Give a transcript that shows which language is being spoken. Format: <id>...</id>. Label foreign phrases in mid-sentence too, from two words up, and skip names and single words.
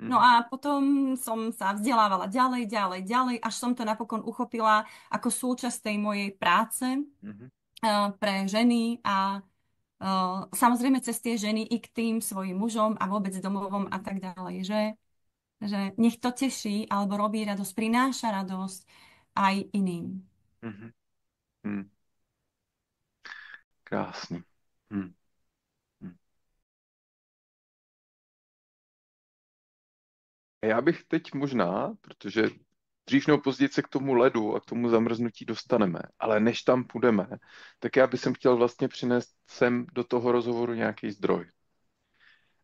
<sk>No a potom som sa vzdelávala ďalej, ďalej, ďalej, až som to napokon uchopila ako súčasť tej mojej práce pre ženy a samozrejme cez tie ženy i k tým svojim mužom a vôbec domovom a tak ďalej. Že nech to teší alebo robí radosť, prináša radosť aj iným.</sk> <cs>Krásný. Já bych teď možná, protože dřív nebo později se k tomu ledu a k tomu zamrznutí dostaneme, ale než tam půjdeme, tak já bych chtěl vlastně přinést sem do toho rozhovoru nějaký zdroj.</cs>